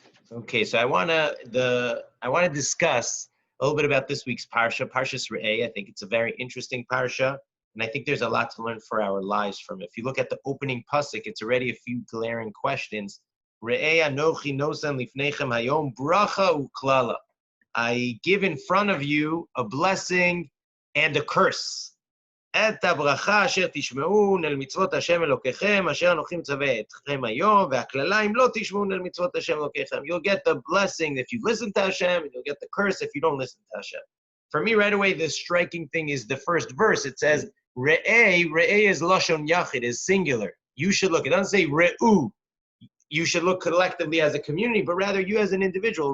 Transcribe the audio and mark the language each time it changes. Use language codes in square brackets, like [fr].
[en] Okay, so I wanna discuss a little bit about this week's parsha, Parshas Re'eh. I think it's a very interesting parsha, and I think there's a lot to learn for our lives from it. If you look at the opening pasuk, it's already a few glaring questions. [he] Re'eh anochi nosan lifnechem hayom bracha uklala. [en] I give in front of you a blessing and a curse. [he] את הברכה אשר תשמעון אל מצוות השם אלוקיכם, אשר אנוכי מצווה אתכם היום, והקללה אם לא תשמעון אל מצוות השם אלוקיכם. [en] You'll get the blessing if you listen to Hashem, and you'll get the curse if you don't listen to Hashem. For me, right away, the striking thing is the first verse. It says, Re'eh, Re'eh is Lashon Yachid, is singular. You should look. It doesn't say Re'u. You should look collectively as a community, but rather you as an individual.